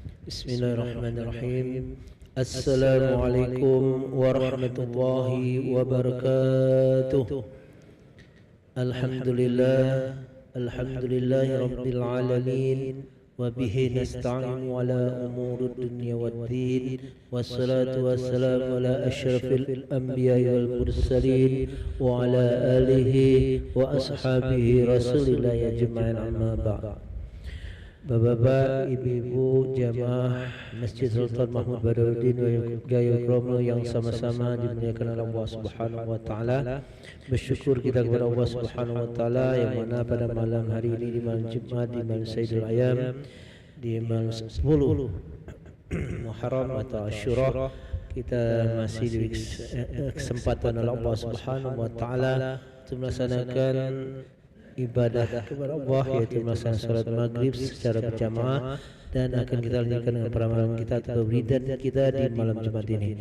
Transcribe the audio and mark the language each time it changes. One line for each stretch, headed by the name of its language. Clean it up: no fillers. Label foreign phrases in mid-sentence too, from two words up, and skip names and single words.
Arabic: بسم الله الرحمن الرحيم. السلام عليكم ورحمة الله وبركاته. الحمد لله رب العالمين. وبه نستعين على أمور الدنيا والدين. والصلاة والسلام على أشرف الأنبياء والمرسلين. وعلى آله وأصحابه رسول الله أجمعين، أما بعد.
Indonesian: Bapak-bapak, ibu-ibu, jamaah Masjid Sultan Mahmud Badarudin Gaya Kromo yang sama-sama dimuliakan oleh Allah
Arabic: سبحانه وتعالى.
Indonesian: Bersyukur kita kepada Allah
Arabic: سبحانه وتعالى
Indonesian: yang mana pada malam hari ini, di malam Jumat, di malam
Arabic: سيد الأيام,
Indonesian: di malam 10 Muharram atau Asyura, kita masih diberi kesempatan oleh Allah
Arabic: سبحانه وتعالى
Indonesian: untuk melaksanakan ibadah kepada Allah, yaitu melaksanakan salat maghrib secara berjamaah, dan akan kita lanjutkan dengan peramalan kita atau beridan kita di malam Jumat ini.